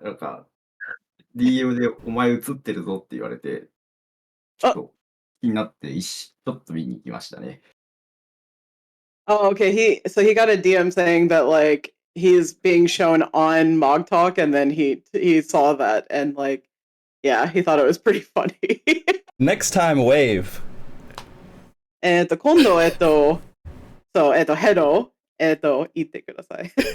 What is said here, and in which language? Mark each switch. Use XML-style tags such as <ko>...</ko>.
<ja>なんか、DM でお前映ってるぞって言われて、ちょっと気になってちょっと見に行きましたね。</ja> <en>Oh, okay. So he got a DM saying that like he's being shown on MogTalk, and then he saw that and like, yeah, he thought it was pretty funny. Next time, wave.</en> <ja>今度そうヘロ言ってください。</ja>